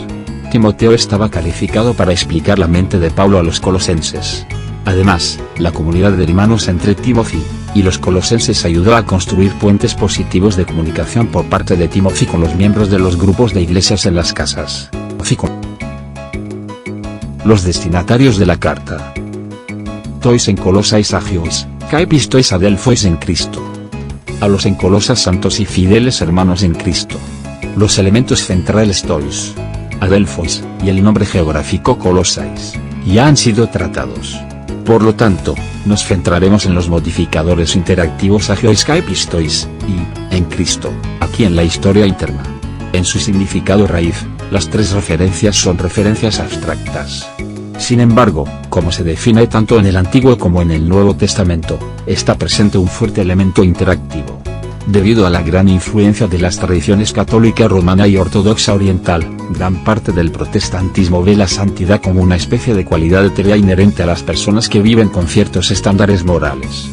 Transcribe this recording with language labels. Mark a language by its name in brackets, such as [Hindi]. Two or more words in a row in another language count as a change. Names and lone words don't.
[Spanish] Timoteo estaba calificado para explicar la mente de Pablo a los colosenses. Además, la comunidad de hermanos entre Timothy y los colosenses ayudó a construir puentes positivos de comunicación por parte de Timothy con los miembros de los grupos de iglesias en las casas. Los destinatarios de la carta. [Greek] τοῖς ἐν Κολοσσαῖς ἁγίοις καὶ πιστοῖς ἀδελφοῖς ἐν Χριστῷ. [Spanish] A los en Colosas santos y fieles hermanos en Cristo. Los elementos centrales [Greek] τοῖς, ἀδελφοῖς, [Spanish] y el nombre geográfico Colosais, ya han sido tratados. Por lo tanto, nos centraremos en los modificadores interactivos [Greek] ἁγίοις καὶ πιστοῖς, [Spanish] y, en Cristo, aquí en la historia interna. En su significado raíz, las tres referencias son referencias abstractas. Sin embargo, como se define tanto en el Antiguo como en el Nuevo Testamento, está presente un fuerte elemento interactivo. Debido a la gran influencia de las tradiciones católica romana y ortodoxa oriental, gran parte del protestantismo ve la santidad como una especie de cualidad etérea inherente a las personas que viven con ciertos estándares morales.